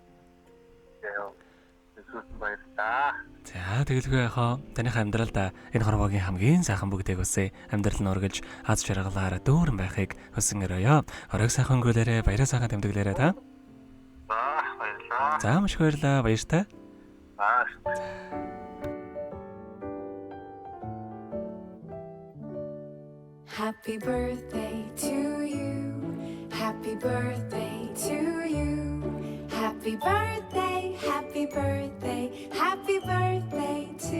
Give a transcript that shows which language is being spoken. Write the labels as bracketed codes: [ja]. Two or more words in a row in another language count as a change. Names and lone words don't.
[mn] Эсвэл баярлалаа. За тэгэлгүй яхаа таних амьдралд энэ хорвогийн хамгийн сайхан бүгдийг үсэ амьдрал нь ургаж аз жаргалаар дүүрэн байхыг хүсэн өрөөё. Оройг сайхан өнгөрөөлөөрэй, баяраа сайхан тэмдэглээрэй та. За баярлалаа. За маш их баярлалаа, баяртай. [en] Happy birthday to you. Happy birthday to you. Happy birthday, happy birthday, happy birthday